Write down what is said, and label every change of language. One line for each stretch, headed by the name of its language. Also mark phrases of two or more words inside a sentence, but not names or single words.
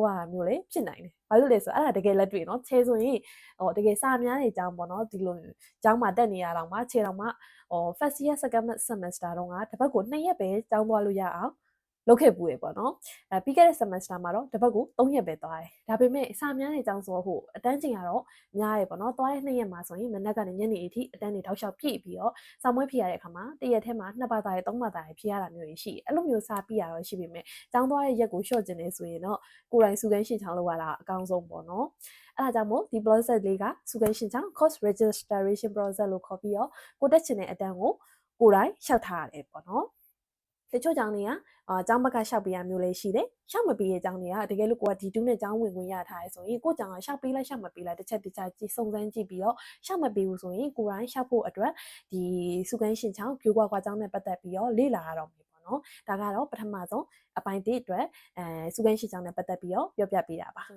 Burmese: သွားရမျိုးလေဖြစ်နိုင်တယ်ဘာလို့လဲဆိုအဲ့ဒါတကယ်လက်တွေ့နော်ချဲဆိုရင်တကယ်စာများနေကျောင်းပေါ့နော်ဒီလိုကျောင်းမှာတက်နေရတော့မှချဲတော့မှ
English: first year second
Burmese: semester တော့ကတစ်ပတ်ကို2ရက်ပဲကျောင်းသွားလို့ရအောင်လုပ်ခဲ့ပူရပေါ့နော်ပြီးခဲ့တဲ့ semester မှာတော့တစ်ပတ်ကို3ရက်ပဲသွားတယ်ဒါပေမဲ့စာများနေကျောင်းဆိုဟိုအတန်းချိန်ကတော့များရပေါ့နော်သွားတဲ့2ရက်မှာဆိုရင်မနက်ကနေညနေအထိအတန်းတွေထောက်လျှောက်ပြည့်ပြီးတော့စာမွေးဖြေရတဲ့အခါမှာတစ်ရက်ထဲမှာ2ဘာသာရ3ဘာသာရဖြေရတာမျိုးရှိတယ်အဲ့လိုမျိုးစာပြရတော့ရှိပေမဲ့ကျောင်းသွားတဲ့ရက်ကိုရှော့ကျင်နေဆိုရင်တော့ကိုယ်တိုင်စုကန်းရှင်းချောင်းလုပ်ရတာအကောင်းဆုံးပေါ့နော်အဲ့ဒါကြောင့်မို့ဒီ process လေးကစုကန်းရှင်းချောင်း
English: course registration process
Burmese: လို့ခေါ်ပြီးတော့ကိုတက်ချင်တဲ့အတန်းကိုကိုယ်တိုင်လျှောက်ထားရတယ်ပေါ့နော်တချို့ကျောင်းတွေကကျောင်းဘက်ကရှောက်ပေးရမျိုးလေးရှိတယ်ရှောက်မပေးတဲ့ကျောင်းတွေကတကယ်လို့ကိုကဒီ2နဲ့ကျောင်းဝင်ခွင့်ရထားရဲဆိုရင်ကိုကျောင်းကရှောက်ပေးလိုက်ရှောက်မပေးလိုက်တစ်ချက်ကြည့်စုံစမ်းကြည့်ပြီးတော့ရှောက်မပေးဘူးဆိုရင်ကိုရိုင်းရှောက်ဖို့အတွက်ဒီစုကန်းရှင်ချောင်းပြိုကွာကွာကျောင်းနဲ့ပတ်သက်ပြီးတော့လေ့လာရတော့မယ်ပေါ့နော်ဒါကတော့ပထမဆုံးအပိုင်း1အတွက်စုကန်းရှင်ချောင်းနဲ့ပတ်သက်ပြီးတော့ပြောပြပေးတာပါဆို